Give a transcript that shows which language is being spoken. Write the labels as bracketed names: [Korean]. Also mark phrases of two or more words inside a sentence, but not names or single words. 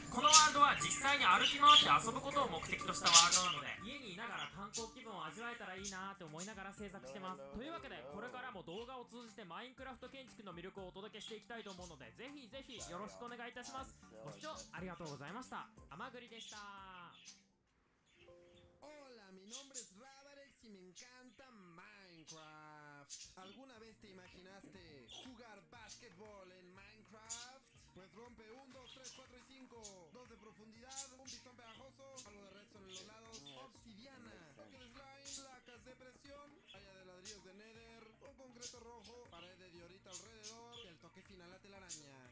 [Japanese] このワールドは実際に歩き回って遊ぶことを目的としたワールドなので、家にいながら観光気分を味わえたらいいなって思いながら制作してます。というわけでこれからも動画を通じてマインクラフト建築の魅力をお届けしていきたいと思うので、ぜひぜひよろしくお願いいたします。ご視聴ありがとうございました。甘栗でした。 [Spanish] Hola, mi nombre es Radarex y me encanta Minecraft. ¿Alguna vez te imaginaste jugar básquetbol en Minecraft? Pues rompe 1, 2, 3, 4 y 5. 2 de profundidad, un pistón pegajoso, algo de redstone en los lados, obsidiana, toque de slime, placas de presión, raya de ladrillos de nether, un concreto rojo, pared de diorita alrededor y el toque final a telaraña.